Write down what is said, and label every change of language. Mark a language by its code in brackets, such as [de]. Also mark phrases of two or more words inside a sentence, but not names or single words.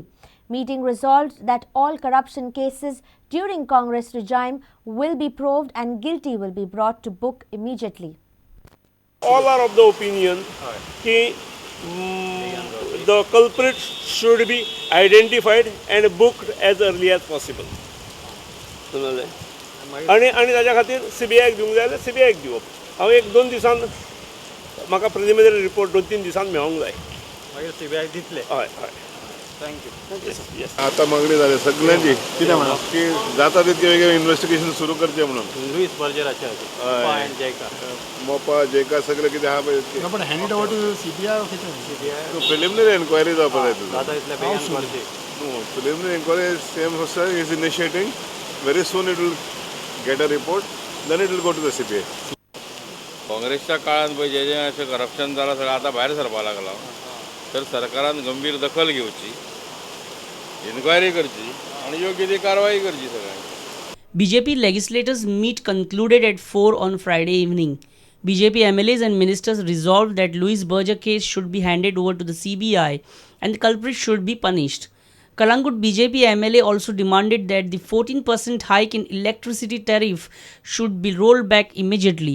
[en] Meeting resolved that all corruption cases during Congress regime will be proved and guilty will be brought to book immediately. All are of the opinion that the culprits should be identified and booked as early as possible. [kok] आणि ताच्या खातीर CBI दिवंक जाय जाल्यार CBI दिवप. हांव 1-2 दिसान म्हाका प्रिलिमिनरी रिपोर्ट 2-3 दिसान मेळोंक जाय. मागीर CBI दितले. हय. थँक्यू. आता मागणी झाली सगळ्यांची कितें म्हणा की जाता तितके वेगळे इन्व्हेस्टिगेशन सुरू करचे म्हणून लुईस बर्जराचे आणि JICA मोपा जेका सगळे कितें आहा पळय [en] No, but hand it over to CBI or CBI Preliminary enquiry [kok] जावपा जाय तुझं जाता इतल्या बेगीन करची. [en] Preliminary enquiry same is initiating very soon it will get a report then it will go to the CBI. [kok] काँग्रेसच्या काळात पळय जे अशें करप्शन जालां सगळें आतां भायर सरपाक लागलां. तर सरकारान गंभीर दखल घेवची, इन्क्वायरी करची आणि योग्य ती कारवाई करची सगळ्यांनी. [en] BJP legislators meet concluded at 4 on Friday evening. BJP MLAs and ministers resolved that Louis Berger case should be handed over to the CBI and the culprits should be punished. Kalangut BJP MLA also demanded that the 14% hike in electricity tariff should be rolled back immediately.